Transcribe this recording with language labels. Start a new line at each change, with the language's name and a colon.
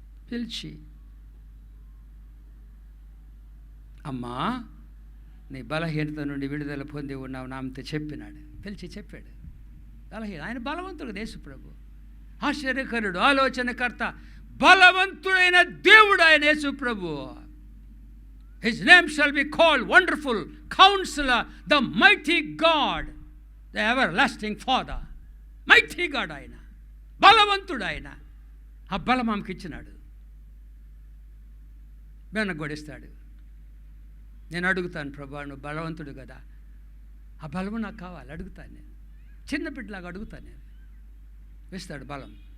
Telugu: పిలిచి, అమ్మా నీ బలహీనత నుండి విడుదల పొంది ఉన్నావు నామతో చెప్పినాడు. పిలిచి చెప్పాడు. ఆయన బలవంతుడు యేసు ప్రభు, ఆశ్చర్యకరుడు, ఆలోచనకర్త, బలవంతుడైన దేవుడు ఆయన యేసు ప్రభు.
English: His name shall be called Wonderful Counselor, the Mighty God, the Everlasting Father.
Telugu: Mighty God ఆయన, బలవంతుడు ఆయన. ఆ బలం ఆమెకి ఇచ్చినాడు. వెనగొడిస్తాడు. నేను అడుగుతాను, ప్రభా నువ్వు బలవంతుడు కదా, ఆ బలము నాకు కావాలి. అడుగుతాను నేను, చిన్న బిడ్డలాగా అడుగుతాను నేను. ఇస్తాడు బలం.